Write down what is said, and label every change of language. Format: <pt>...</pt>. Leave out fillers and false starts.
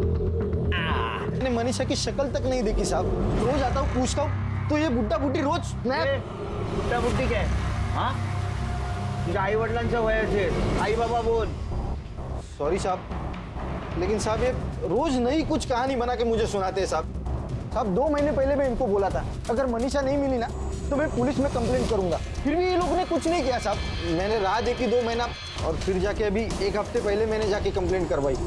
<hi>मैंने मनीषा की शक्ल तक नहीं देखी साहब। रोज आता हूँ पूछता हूँ तो ये बुड्ढा बुड्ढी रोज बुड्ढा बुड्ढी क्या है?</hi> <mr>हाँ तुझ्या आई वडिलांच्या वयाचे आई बाबा बोल।</mr> <hi>सॉरी साहब, लेकिन साहब ये रोज नई कुछ कहानी बना के मुझे सुनाते हैं साहब 2 महीने पहले मैं इनको बोला था अगर मनीषा नहीं मिली ना तो मैं पुलिस में कंप्लेंट करूंगा, फिर भी ये लोग ने कुछ नहीं किया साहब। मैंने राह देखी 2 महीना और फिर जाके अभी 1 हफ्ते पहले मैंने जाके कंप्लेंट करवाई</hi>